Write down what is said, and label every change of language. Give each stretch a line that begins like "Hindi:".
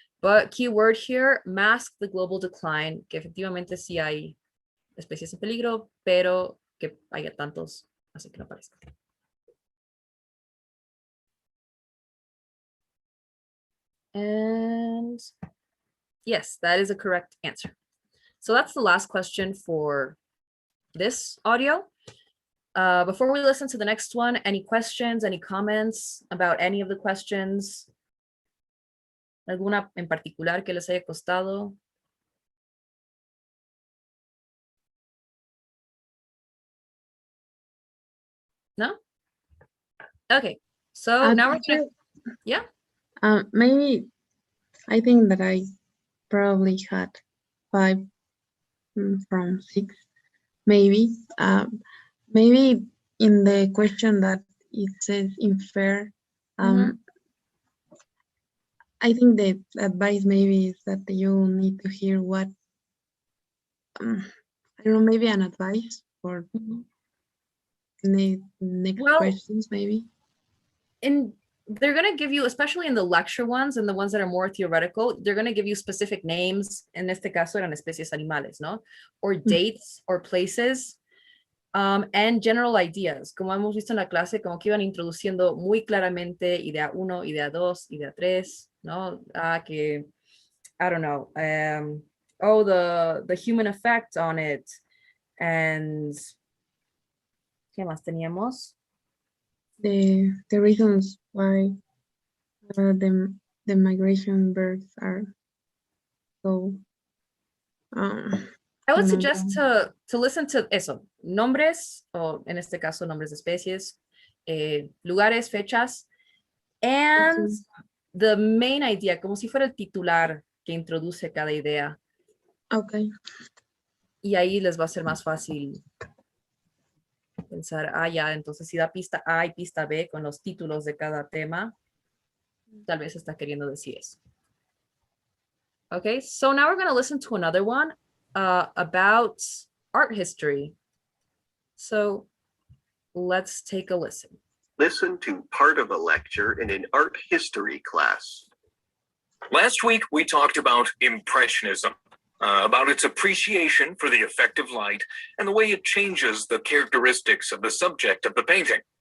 English: But keyword here, mask the global decline,
Spanish: que efectivamente sí hay especies en peligro, pero que haya tantos, así que no parezca.
English: And yes, that is a correct answer. So that's the last question for this audio. Before we listen to the next one, any questions, any comments about any of the questions?
Spanish: ¿Alguna en particular que les haya costado?
English: No? Okay, so now we're gonna, yeah. Maybe I think that I probably had 5 from 6, maybe. Maybe in the question that it says infer, I think the advice maybe is that you need to hear what, I don't know, maybe an advice for next Well- questions, maybe. They're going to give you, especially in the lecture ones and the ones that are more theoretical, they're going to give you specific names.
Spanish: En este caso eran especies animales, ¿no?
English: Or dates or places, and general ideas.
Spanish: Como hemos visto en la clase, como que iban introduciendo muy claramente idea 1, idea 2, idea 3, ¿no?
English: Que, I don't know, the human effect on it.
Spanish: And, ¿qué más teníamos?
English: The reasons why the migration birds are so I would suggest to listen to
Spanish: eso, nombres, o en este caso nombres de especies, lugares, fechas,
English: and the main idea,
Spanish: como si fuera el titular que introduce cada idea.
English: okay.
Spanish: Y ahí les va a ser más fácil pensar, ya, entonces si da pista A y pista B con los títulos de cada tema, tal vez está queriendo decir eso.
English: Okay, so now we're going to listen to another one about art history. So let's take a listen. Listen to part of a lecture in an art history class. Last week, we talked about Impressionism, about its appreciation for the effect of light and the way it changes the characteristics of the subject of the painting.